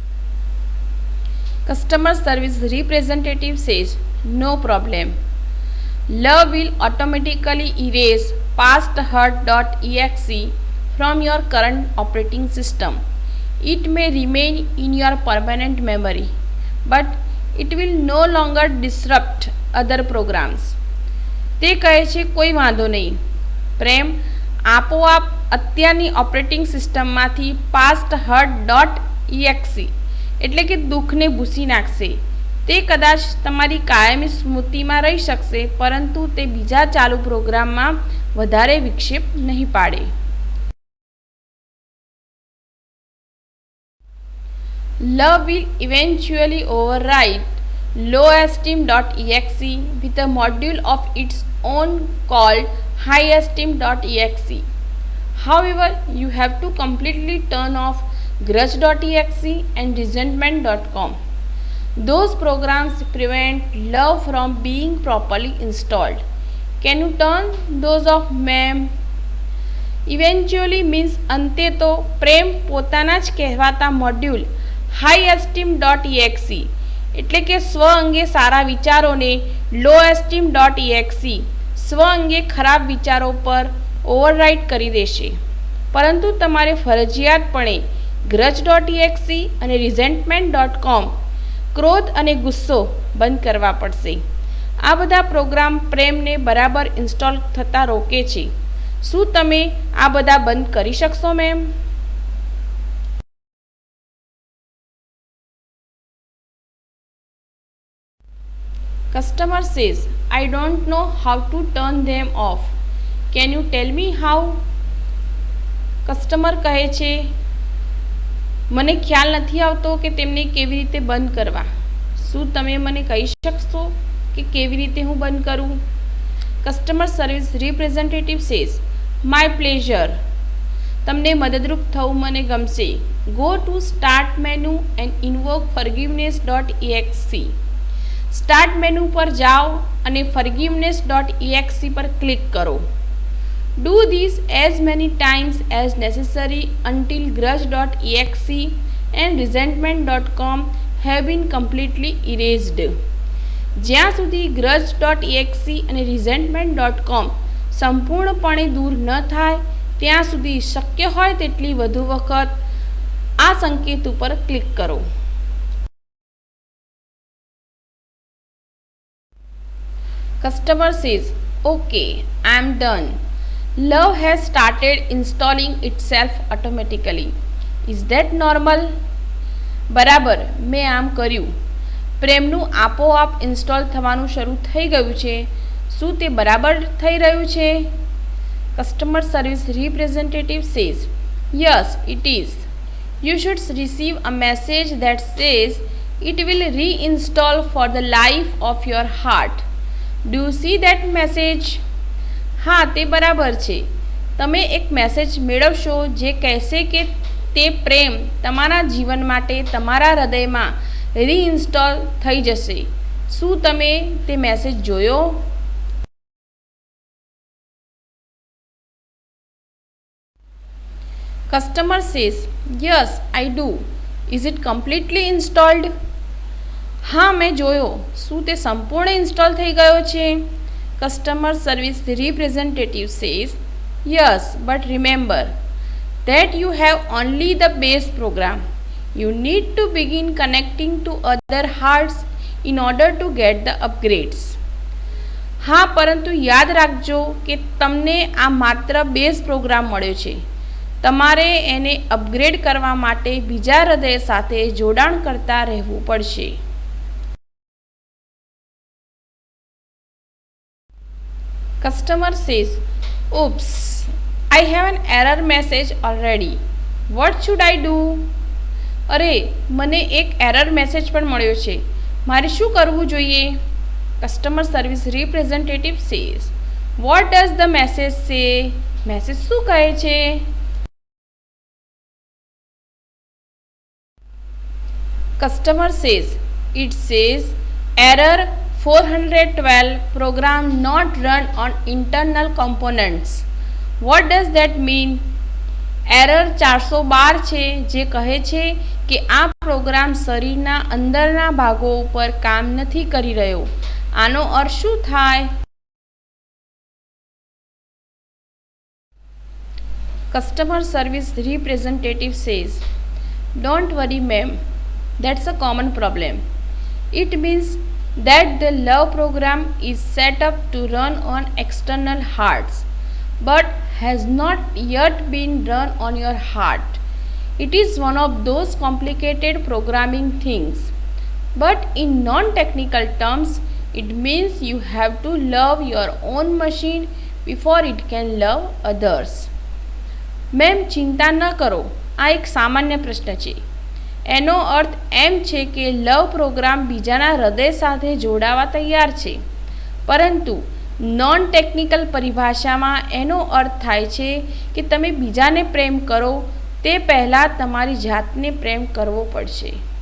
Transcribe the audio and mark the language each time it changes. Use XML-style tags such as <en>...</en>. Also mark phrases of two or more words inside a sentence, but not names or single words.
<en>Customer service representative says, no problem. Love will automatically erase past hurt.exe from your current operating system. It may remain in your permanent memory, but it will no longer disrupt other programs.</en> <gu>તે કહે છે કોઈ વાંધો નહીં, પ્રેમ આપોઆપ અત્યારની</gu> <en>operating systemમાંથી</en> <gu>પાસ્ટ hurt.exe એટલે કે દુઃખને ભૂસી નાખશે. તે કદાચ તમારી કાયમી સ્મૃતિમાં રહી શકશે, પરંતુ તે બીજા ચાલુ પ્રોગ્રામમાં વધારે વિક્ષેપ નહીં પાડે.</gu> <en>Love will eventually override lowesteem.exe with a module of its own called highesteem.exe. However, you have to completely turn off grudge.exe and resentment.com. Those programs prevent love from being properly installed. Can you turn those off, ma'am? Eventually means</en> <gu>અંતે તો પ્રેમ પોતાના જ કહેવાતા મોડ્યુલ highesteem.exe એટલે કે સ્વ અંગે સારા વિચારોને lowesteem.exe સ્વ અંગે ખરાબ વિચારો પર ઓવરરાઇટ કરી દેશે. પરંતુ તમારે ફરજિયાતપણે grudge.exe અને resentment.com ક્રોધ અને ગુસ્સો બંધ કરવા પડશે. આ બધા પ્રોગ્રામ પ્રેમને બરાબર ઇન્સ્ટોલ થતાં રોકે છે. શું તમે આ બધા બંધ કરી શકશો, મેમ?</gu> <en>Customer says, I don't know how to turn them off. Can you tell me how?</en> <gu>કસ્ટમર કહે છે, મને ખ્યાલ નથી આવતો કે તેમને કેવી રીતે બંધ કરવા. શું તમે મને કહી શકશો કે કેવી રીતે હું બંધ કરું?</gu> <en>customer service representative says, my pleasure.</en> <gu>તમને મદદરૂપ થવું મને ગમશે.</gu> <en>go to start menu and invoke forgiveness.exe. start menu</en> <gu>પર જાઓ અને forgiveness.exe પર ક્લિક કરો.</gu> <en>Do this as many times as necessary until grudge.exe and resentment.com have been completely erased.</en> <gu>જ્યાં સુધી grudge.exe અને resentment.com સંપૂર્ણપણે દૂર ન થાય ત્યાં સુધી શક્ય હોય તેટલી વધુ વખત આ સંકેત ઉપર ક્લિક કરો.</gu> <en>Customer says, okay, I am done. Love has started installing itself automatically. Is that normal?</en> <gu>બરાબર, મેં આમ કર્યું. પ્રેમનું આપોઆપ ઇન્સ્ટોલ થવાનું શરૂ થઈ ગયું છે. શું તે બરાબર થઈ રહ્યું છે?</gu> <en>customer service representative says, yes, it is. You should receive a message that says it will reinstall for the life of your heart. Do you see that message?</en> <gu>હા, તે બરાબર છે. તમે એક મેસેજ મેળવશો જે કહેશે કે તે પ્રેમ તમારા જીવન માટે તમારા હૃદયમાં રીઇન્સ્ટોલ થઈ જશે. શું તમે તે મેસેજ જોયો?</gu> <en>customer says, yes, I do. is it completely installed?</en> <gu>હા, મેં જોયો. શું તે સંપૂર્ણ ઇન્સ્ટોલ થઈ ગયો છે?</gu> <en>customer service representative says, yes, but remember that you have only the base program. You need to begin connecting to other hearts in order to get the upgrades.</en> <gu>હા, પરંતુ યાદ રાખજો કે તમને આ માત્ર</gu> <en>base program</en> <gu>મળ્યો છે. તમારે એને અપગ્રેડ કરવા માટે બીજા હૃદય સાથે જોડાણ કરતા રહેવું પડશે.</gu> <en>Customer says, oops, I have an error message already. What should I do?</en> <gu>અરે, મને એક</gu> <en>error message</en> <gu>પણ મળ્યો છે. મારે શું કરવું જોઈએ?</gu> <en>customer service representative says, what does the message say?</en> <gu>મેસેજ શું કહે છે?</gu> <en>customer says, it says error 412 program not run on internal components. What does that mean?</en> <gu>એરર 412 છે જે કહે છે કે આ પ્રોગ્રામ શરીરના અંદરના ભાગો ઉપર કામ નથી કરી રહ્યો. આનો અર્થ શું થાય?</gu> <en>Customer service representative says, "Don't worry, ma'am, that's a common problem. It means that the love program is set up to run on external hearts, but has not yet been run on your heart. It is one of those complicated programming things. But in non-technical terms, it means you have to love your own machine before it can love others."</en> <gu>મેમ ચિંતા ન કરો, આ એક સામાન્ય પ્રશ્ન છે. એનો અર્થ એમ છે કે</gu> <en>love program</en> <gu>બીજાના હૃદય સાથે જોડાવા તૈયાર છે, પરંતુ</gu> <en>non technical</en> <gu>પરિભાષામાં એનો અર્થ થાય છે કે તમે બીજાને પ્રેમ કરો તે પહેલાં તમારી જાતને પ્રેમ કરવો પડશે.</gu>